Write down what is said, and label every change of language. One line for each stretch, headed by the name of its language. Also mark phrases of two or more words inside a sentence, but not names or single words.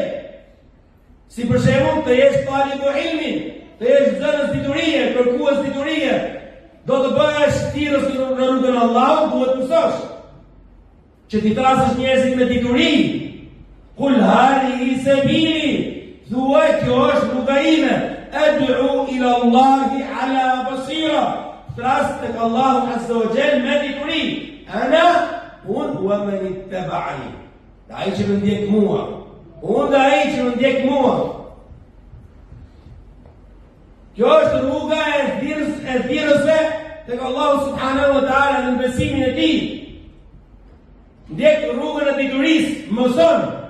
Albanian: Si për shembull të jesh
Arabic: طالب علم,
Albanian: të jesh zënës diturie, kërkues diturie, do të bëhesh thirrës në rrugën e Allahut, duhet të mësosh. Që ti trasësh njerëzit me dituri.
Arabic: قل هذه سبيلي,
Albanian: thuaj kjo është rruga ime,
Arabic: ادع إلى الله على بصيرة.
Albanian: Tras tek Allahu
Arabic: عز وجل
Albanian: me dituri.
Arabic: أنا ومن اتبعني.
Albanian: Ai që më ndjek mua. Unë dhe ai që më ndjek mua. Kjo është rruga e thirrësve tek Allahu
Arabic: سبحانه وتعالى
Albanian: në besimin e tij. Ndjek rrugën e diturisë, mëson.